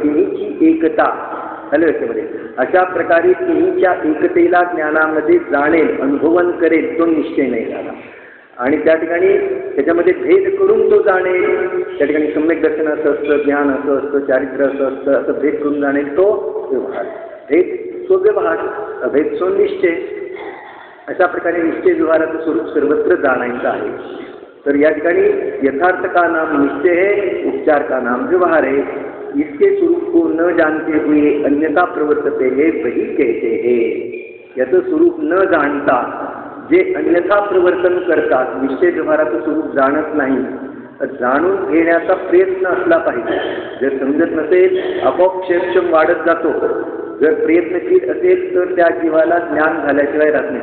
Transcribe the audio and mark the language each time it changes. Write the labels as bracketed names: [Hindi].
[Marathi] तिन्हीची एकता झालं त्याच्यामध्ये. अशा प्रकारे तिन्हीच्या एकतेला ज्ञानामध्ये जाणेल, अनुभवन करेल, तो निश्चय नाही झाला. आणि त्या ठिकाणी त्याच्यामध्ये भेद करून तो जाणेल. त्या ठिकाणी सम्यक दर्शन असं असतं, ज्ञान असं असतं, चारित्र्य असं असतं, असं भेद करून जाणेल तो व्यवहार. भेद सो व्यवहार, अभेद सो निश्चय. अशा प्रकारे निश्चय व्यवहाराचं स्वरूप सर्वत्र जाणायचं आहे. तर या ठिकाणी [Hindi] यथार्थ का नाम निश्चय है, उपचार का नाम व्यवहार है. इसके स्वरूप को न जानते हुए अन्यथा प्रवर्तते है वही कहते हैं. [Marathi] याचं स्वरूप न जाणता जे अन्यथा प्रवर्तन करतात, निश्चय व्यवहाराचं स्वरूप जाणत नाही, जाणून घेण्याचा प्रयत्न असला पाहिजे. जर समजत नसेल आपोआप क्षेत्रक्षम वाढत जातो. जर प्रयत्नशील असेल तर त्या जीवाला ज्ञान झाल्याशिवाय राहत नाही.